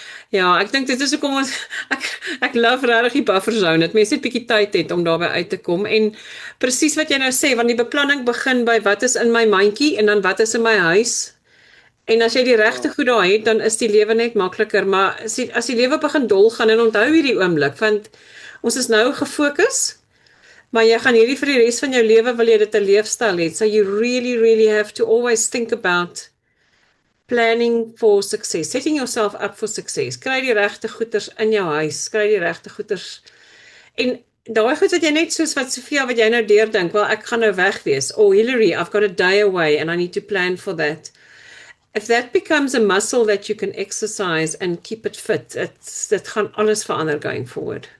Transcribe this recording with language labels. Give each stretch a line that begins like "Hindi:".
Afrikaans: Ja, ek dink dit is hoekom ek love regtig die buffer zone, dat mense net 'n bietjie tyd het om daarby uit te kom en presies wat jy nou sê, want die beplanning begin by wat is in my mandjie en dan wat is in my huis En as jy die regte goed daar het, dan is die lewe net makliker, maar as die lewe begin dol gaan en onthou hierdie oomblik, want ons is nou gefokus, maar jy gaan hierdie vir die res van jou lewe wil jy dit 'n leefstyl hê.
English: So you really really have to always think about planning for success, setting yourself up for success.
Afrikaans: Kry die regte goeders in jou huis, kry die regte goeders. En daai goed wat jy net soos wat Sofia wat jy nou deurdink, wel ek gaan nou weg wees.
English: Oh Hillary, I've got a day away and I need to plan for that. If that becomes a muscle that you can exercise and keep it fit,
Afrikaans: dit gaan alles verander
English: going forward.